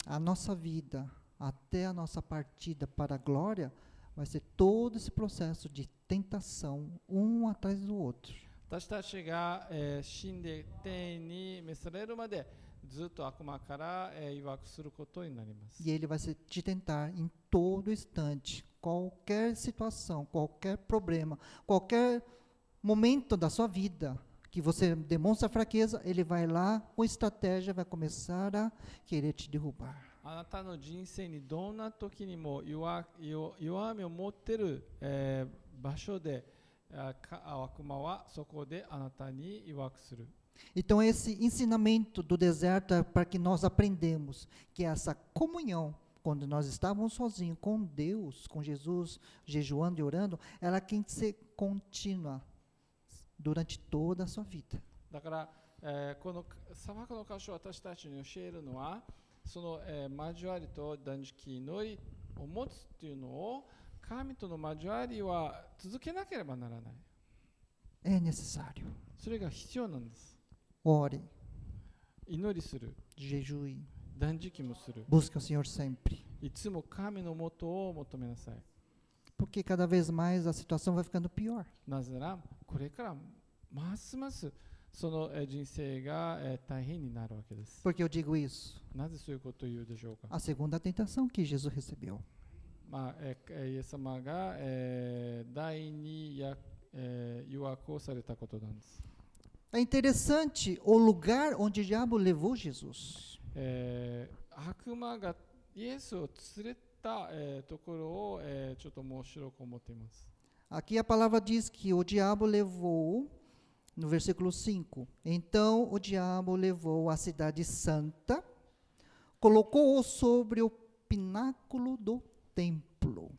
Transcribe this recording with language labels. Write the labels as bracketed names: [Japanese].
[Portuguese] A nossa vida, até a nossa partida para a glória, vai ser todo esse processo de tentação, um atrás do outro. [Japanese] 私たちが、死んで天に召されるまでずっと悪魔から、誘惑することになります。 [Portuguese] E ele vai te tentar em todo instante, qualquer situação, qualquer problema, qualquer momento da sua vida que você demonstra fraqueza, ele vai lá com estratégia, vai começar a querer te derrubar. [Japanese] あなたの人生にどんな時にも弱みを持っている、場所で悪魔はそこであなたに誘惑する。 [Portuguese] Então esse ensinamento do deserto é para que nós aprendemos que essa comunhão, quando nós estávamos sozinhos com Deus, com Jesus, jejuando e orando, ela tem que ser contínua durante toda a sua vida. [Japanese] だから、この砂漠の箇所を私たちに教えるのは、その、交わりと断食祈りを持つっていうのを、神との交わりは続けなければならない。 [Portuguese] É necessário. [Japanese] それが必要なんです。 [Portuguese] Ore, [Japanese] 祈りする、 [Portuguese] jejue, [Japanese] 断食もする。 [Portuguese] busque o Senhor sempre. [Japanese] いつも神のもとを求めなさい。 [Portuguese] Porque cada vez mais a situação vai ficando pior. [Japanese] なぜなら、これからますますその人生が大変になるわけです。 [Portuguese] Porque eu digo isso? [Japanese] なぜそういうことを言うでしょうか。 [Portuguese] A segunda tentação que Jesus recebeu. [Japanese] まあ、イエス様が、第二誘惑をされたことなんです。 [Portuguese] É interessante o lugar onde o diabo levou Jesus. [Japanese] 悪魔がイエスを連れた、ところを、ちょっと面白く思っています。 [Portuguese] Aqui a palavra diz que o diabo levou, no versículo 5, então o diabo levou a cidade santa, colocou-o sobre o pináculo do templo.